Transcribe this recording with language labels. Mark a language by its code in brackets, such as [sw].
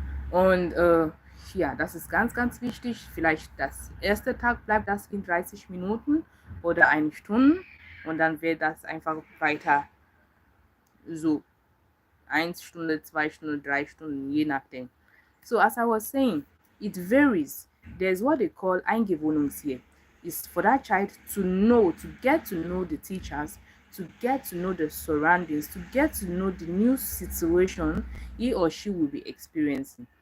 [de] Und ja, das ist ganz, ganz wichtig. Vielleicht das erste Tag bleibt das Kind 30 Minuten oder 1 Stunde und dann wird das einfach weiter so 1 Stunde, 2 Stunden, 3 Stunden, je nachdem. [en] So as I was saying, it varies. There's what they call Eingewohnungsjahr. It's for that child to know, to get to know the teachers, to get to know the surroundings, to get to know the new situation he or she will be experiencing.